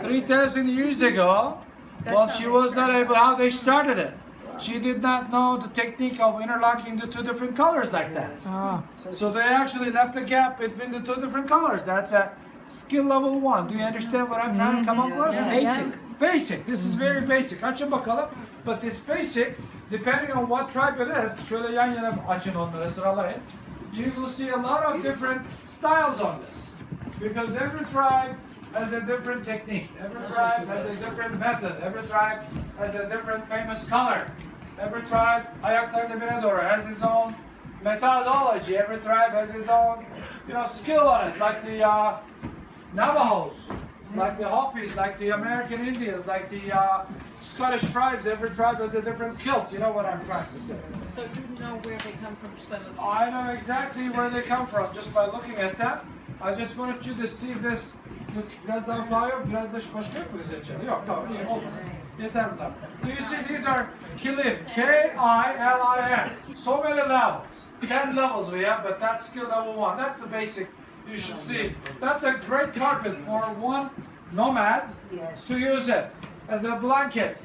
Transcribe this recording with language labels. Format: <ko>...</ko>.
<en>3,000 years ago, well, she was not able. How they started it? she did not know the technique of interlocking the two different colors like that. So they actually left a gap between the two different colors. That's a skill level 1. Do you understand what I'm trying to come up with? Basic. Basic. This is very basic.</en> <tr>Açın bakalım.</tr> <en>But this basic, depending on what tribe it is,</en> <tr>şöyle yan yana açın onları sıralayın.</tr> <en>You will see a lot of different styles on this. Because every tribe has a different technique. Every tribe has a different method. Every tribe has a different famous color. Every tribe,</en> <tr>ayakları dibine doğru,</tr> <en>has his own methodology. Every tribe has his own, skill on it. Like the Navajos, like the Hopis, like the American Indians, like the Scottish tribes. Every tribe has a different kilt. You know what I'm trying to say. So you know where they come from just by looking. I know exactly where they come from just by looking at them. I just wanted you to see this</en> <tr>biraz daha fly yok, biraz da başka yok mu seçeneği? Yok, tamam, iyi, olmaz. Yeter mi tamam?</tr> <en>Do you see these are kilim, K-I-L-I-M. So many levels, 10 levels we have, but that's skill level 1. That's the basic you should see. That's a great carpet for one nomad to use it as a blanket.</en>